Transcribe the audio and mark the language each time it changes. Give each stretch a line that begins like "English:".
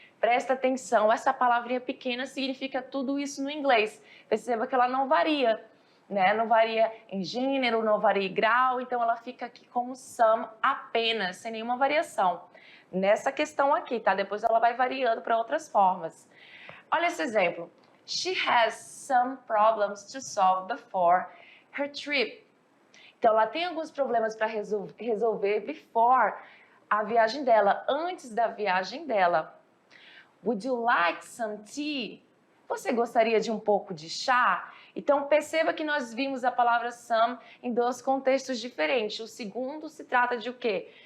Portuguese: Presta atenção, essa palavrinha pequena significa tudo isso no inglês. Perceba que ela não varia, né? Não varia em gênero, não varia em grau, então ela fica aqui como some apenas, sem nenhuma variação. Nessa questão aqui, tá? Depois ela vai variando para outras formas. Olha esse exemplo.
English: She has some problems to solve before her trip.
Portuguese: Então, ela tem alguns problemas para resolver before a viagem dela, antes da viagem dela.
English: Would you like some tea?
Portuguese: Você gostaria de um pouco de chá? Então, perceba que nós vimos a palavra some em dois contextos diferentes. O segundo se trata de o quê?